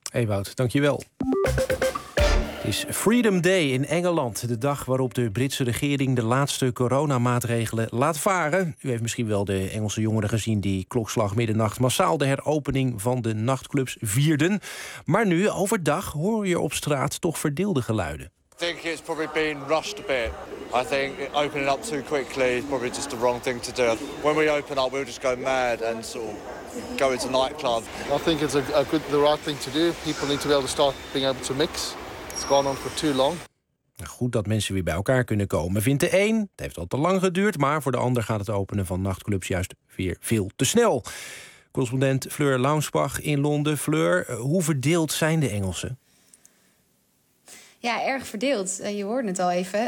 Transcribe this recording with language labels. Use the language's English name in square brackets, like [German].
[Dutch] Ewout, dankjewel. Het is Freedom Day in Engeland. De dag waarop de Britse regering de laatste coronamaatregelen laat varen. U heeft misschien wel de Engelse jongeren gezien die klokslag middernacht massaal de heropening van de nachtclubs vierden. Maar nu, overdag, hoor je op straat toch verdeelde geluiden. [English] I think it's probably been rushed a bit. I think opening up too quickly is probably just the wrong thing to do. When we open up, we'll just go mad and sort of go into nightclubs. I think it's the right thing to do. People need to be able to start being able to mix. It's gone on for too long. [Dutch] Goed dat mensen weer bij elkaar kunnen komen, vindt de een. Het heeft al te lang geduurd, maar voor de ander gaat het openen van nachtclubs juist weer veel te snel. Correspondent Fleur Launsbach in Londen. Fleur, hoe verdeeld zijn de Engelsen? Ja, erg verdeeld. Je hoorde het al even.